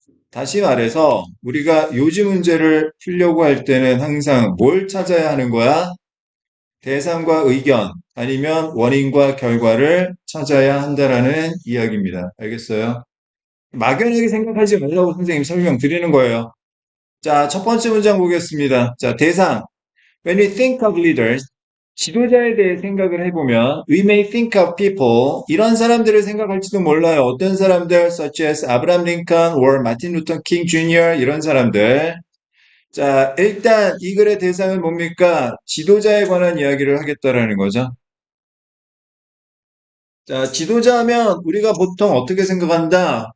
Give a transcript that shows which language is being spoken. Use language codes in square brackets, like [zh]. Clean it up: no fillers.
[ko] 다시 말해서 우리가 요지 문제를 풀려고 할 때는 항상 뭘 찾아야 하는 거야? 대상과 의견 아니면 원인과 결과를 찾아야 한다라는 이야기입니다. 알겠어요? 막연하게 생각하지 말라고 선생님 설명 드리는 거예요. 자, 첫 번째 문장 보겠습니다. 자, 대상. [en] When we think of leaders, [ko] 지도자에 대해 생각을 해보면 [en] we may think of people [ko] 이런 사람들을 생각할지도 몰라요. 어떤 사람들 [en] such as [ko] 아브라함 링컨 or 마틴 루터 킹 주니어 이런 사람들. 자, 일단 이 글의 대상은 뭡니까? 지도자에 관한 이야기를 하겠다라는 거죠. 자, 지도자 하면 우리가 보통 어떻게 생각한다?